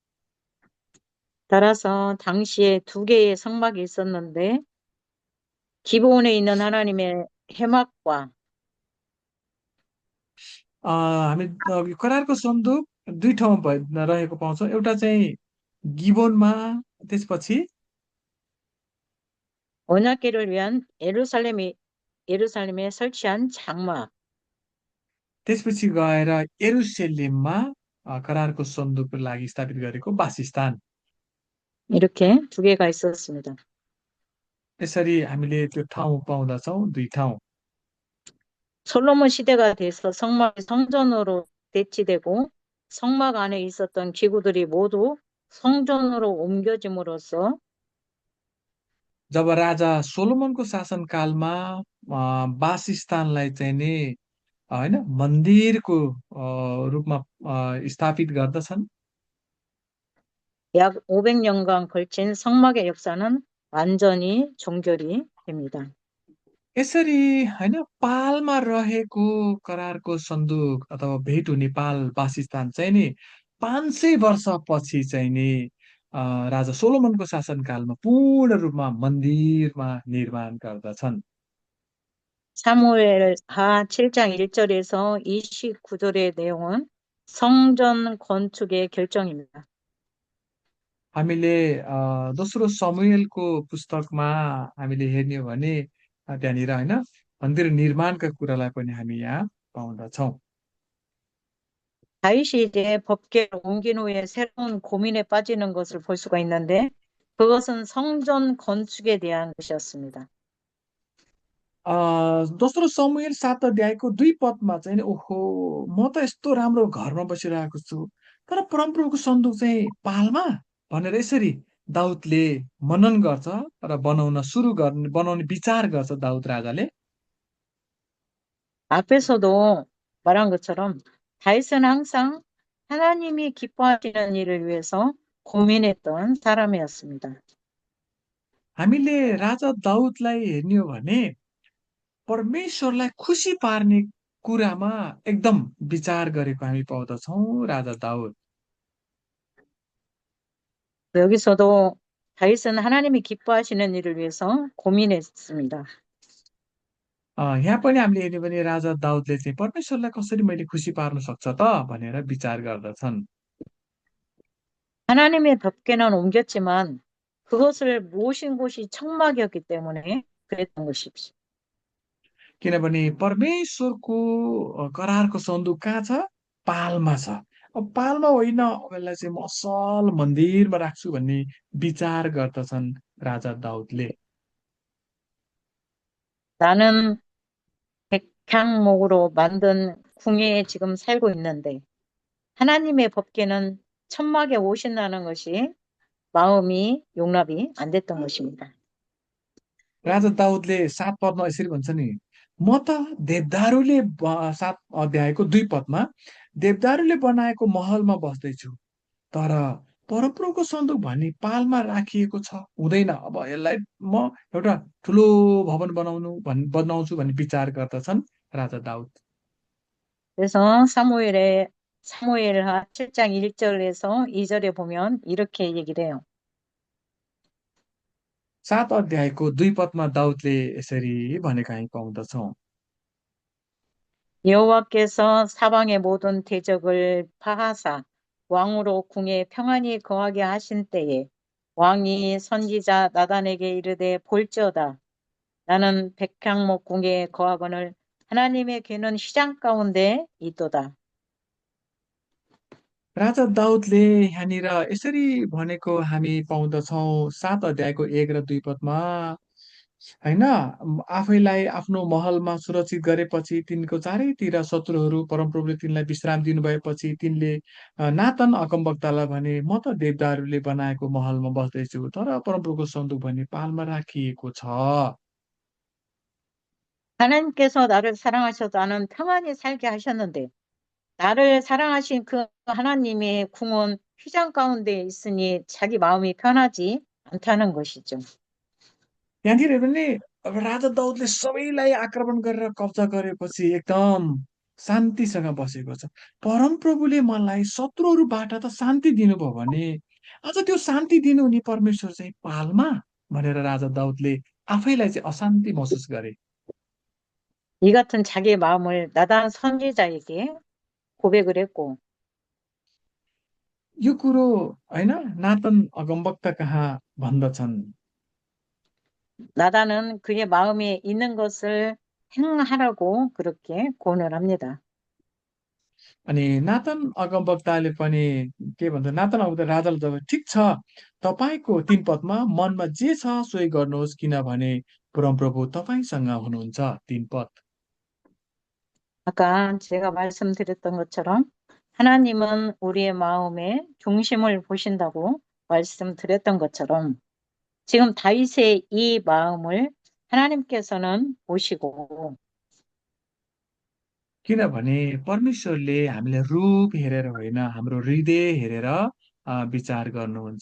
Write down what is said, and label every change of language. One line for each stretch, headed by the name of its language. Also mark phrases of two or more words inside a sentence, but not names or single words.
Korean: 따라서 당시에 두 개의 성막이 있었는데 기브온에 있는 하나님의 회막과
Nepali: हामी करारको सन्दुक दुई ठाउँमा रहेको पाउँछौँ। एउटा चाहिँ गिबोनमा, त्यसपछि
Korean: 언약궤를 위한 예루살렘에 설치한 장막
Nepali: त्यसपछि गएर यरुसलेममा करारको सन्दुकको लागि स्थापित गरेको वासस्थान।
Korean: 이렇게 두 개가 있었습니다.
Nepali: यसरी हामीले त्यो ठाउँ पाउँदछौँ, दुई ठाउँ।
Korean: 솔로몬 시대가 돼서 성막이 성전으로 대치되고 성막 안에 있었던 기구들이 모두 성전으로 옮겨짐으로써
Nepali: जब राजा सोलोमनको शासनकालमा वासस्थानलाई चाहिँ नि होइन मन्दिरको रूपमा स्थापित गर्दछन्।
Korean: 약 500년간 걸친 성막의 역사는 완전히 종결이 됩니다.
Nepali: यसरी होइन पालमा रहेको करारको सन्दुक अथवा भेट हुने पाल वासस्थान चाहिँ नि 500 वर्षपछि चाहिँ नि राजा सोलोमनको शासनकालमा पूर्ण रूपमा मन्दिरमा निर्माण गर्दछन्।
Korean: 사무엘하 7장 1절에서 29절의 내용은 성전 건축의 결정입니다.
Nepali: हामीले दोस्रो समुएलको पुस्तकमा हामीले हेर्ने हो भने त्यहाँनिर होइन मन्दिर निर्माणका कुरालाई पनि हामी यहाँ पाउँदछौँ।
Korean: 다윗이 이제 법궤를 옮긴 후에 새로운 고민에 빠지는 것을 볼 수가 있는데 그것은 성전 건축에 대한 것이었습니다.
Nepali: दोस्रो समुएल 7 अध्यायको 2 पदमा चाहिँ नि ओहो म त यस्तो राम्रो घरमा बसिरहेको छु तर परमप्रभुको सन्दुक चाहिँ पालमा भनेर यसरी दाउदले मनन गर्छ र बनाउने विचार गर्छ दाउद राजाले।
Korean: 앞에서도 말한 것처럼 다윗은 항상 하나님이 기뻐하시는 일을 위해서 고민했던 사람이었습니다.
Nepali: हामीले राजा दाउदलाई हेर्ने हो भने परमेश्वरलाई खुसी पार्ने कुरामा एकदम विचार गरेको हामी पाउँदछौँ राजा दाउद।
Korean: 여기서도 다윗은 하나님이 기뻐하시는 일을 위해서 고민했습니다.
Nepali: यहाँ पनि हामीले हेर्ने भने राजा दाउदले चाहिँ परमेश्वरलाई कसरी मैले खुसी पार्न सक्छ त भनेर विचार गर्दछन्।
Korean: 하나님의 법궤는 옮겼지만 그것을 모신 곳이 천막이었기 때문에 그랬던 것이죠.
Nepali: किनभने परमेश्वरको करारको सन्दुक कहाँ छ? पालमा छ। अब पालमा होइन, अब यसलाई चाहिँ म असल मन्दिरमा राख्छु भन्ने विचार गर्दछन् राजा दाउदले।
Korean: 나는 백향목으로 만든 궁에 지금 살고 있는데 하나님의 법궤는 천막에 오신다는 것이 마음이 용납이 안 됐던 것입니다.
Nepali: राजा दाउदले 7 पदमा यसरी भन्छ नि, म त देवदारूले 7 अध्यायको 2 पदमा देवदारूले बनाएको महलमा बस्दैछु, तर परमप्रभुको सन्दुक भन्ने पालमा राखिएको छ, हुँदैन। अब यसलाई म एउटा ठुलो भवन बनाउँछु भन्ने विचार गर्दछन् राजा दाउद।
Korean: 그래서 사무엘하 7장 1절에서 2절에 보면 이렇게 얘기를 해요.
Nepali: 7 अध्यायको 2 पदमा दाउदले यसरी भनेका हामी पाउँदछौँ।
Korean: 여호와께서 사방의 모든 대적을 파하사 왕으로 궁에 평안히 거하게 하신 때에 왕이 선지자 나단에게 이르되 볼지어다 나는 백향목 궁에 거하거늘 하나님의 괴는 휘장 가운데 있도다.
Nepali: राजा दाउदले यहाँनिर यसरी भनेको हामी पाउँदछौँ 7 अध्यायको 1 र 2 पदमा, होइन, आफैलाई आफ्नो महलमा सुरक्षित गरेपछि तिनको चारैतिर शत्रुहरू परमप्रभुले तिनलाई विश्राम दिनुभएपछि तिनले नातन अगमवक्तालाई भने म त देवदारूले बनाएको महलमा बस्दैछु, तर परमप्रभुको सन्दुक भने पालमा राखिएको छ।
Korean: 하나님께서 나를 사랑하셔서 나는 평안히 살게 하셨는데 나를 사랑하신 그 하나님의 궁은 휘장 가운데 있으니 자기 마음이 편하지 않다는 것이죠.
Nepali: त्यहाँनिर पनि अब राजा दाउदले सबैलाई आक्रमण गरेर कब्जा गरेपछि एकदम शान्तिसँग बसेको छ। परमप्रभुले मलाई शत्रुहरूबाट त शान्ति दिनुभयो भने अझ त्यो शान्ति दिनुहुने परमेश्वर चाहिँ पालमा भनेर राजा दाउदले आफैलाई चाहिँ अशान्ति महसुस गरे।
Korean: 이 같은 자기의 마음을 나단 선지자에게 고백을 했고
Nepali: यो कुरो होइन नातन अगमवक्ता कहाँ भन्दछन्।
Korean: 나단은 그의 마음에 있는 것을 행하라고 그렇게 권을 합니다.
Nepali: अनि नातन अगमवक्ताले पनि के भन्छ, नातन अगमवक्ता राजाले जब ठिक छ तपाईँको 3 पदमा मनमा जे छ सोही गर्नुहोस् किनभने परमप्रभु तपाईँसँग हुनुहुन्छ। 3 पद।
Korean: 아까 제가 말씀드렸던 것처럼 하나님은 우리의 마음의 중심을 보신다고 말씀드렸던 것처럼 지금 다윗의 이 마음을 하나님께서는 보시고
Nepali: किनभने परमेश्वरले हामीलाई रूप हेरेर होइन हाम्रो हृदय हेरेर विचार गर्नुहुन्छ।